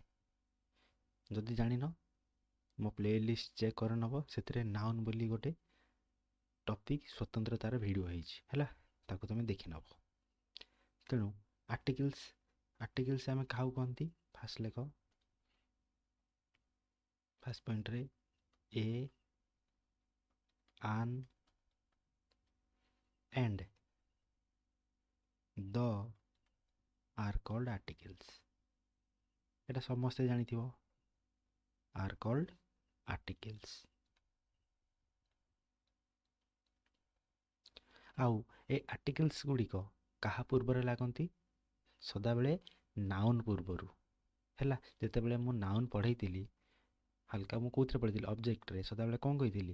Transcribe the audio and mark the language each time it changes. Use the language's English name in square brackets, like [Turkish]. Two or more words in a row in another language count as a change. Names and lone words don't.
[Odia] ଯଦି ଜାଣିନ ମୋ ପ୍ଲେଲିଷ୍ଟ ଚେକ୍ କରିନେବ, ସେଥିରେ ନାଉନ୍ ବୋଲି ଗୋଟେ ଟପିକ୍ ସ୍ୱତନ୍ତ୍ର ତାର ଭିଡ଼ିଓ ହେଇଛି ହେଲା, ତାକୁ ତୁମେ ଦେଖିନେବ। ତେଣୁ ଆର୍ଟିକଲ୍ସ ଆମେ କାହାକୁ କହନ୍ତି? ଫାଷ୍ଟ ଲେଖ, ଫାଷ୍ଟ ପଏଣ୍ଟରେ ଏ, ଆନ୍ [English] and the are called articles। [Odia] এটা ସମସ୍ତେ ଜାଣିଥିବ, [English] are called articles। [Odia] ଆଉ ଏ ଆର୍ଟିକଲ୍ସ ଗୁଡ଼ିକ କାହା ପୂର୍ବରେ ଲାଗନ୍ତି? ସଦାବେଳେ ନାଉନ୍ ପୂର୍ବରୁ ହେଲା। ଯେତେବେଳେ ମୁଁ ନାଉନ୍ ପଢ଼େଇଥିଲି ହାଲକା, ମୁଁ କେଉଁଥିରେ ପଢ଼ିଥିଲି? ଅବଜେକ୍ଟରେ। ସଦାବେଳେ କ'ଣ କହିଥିଲି?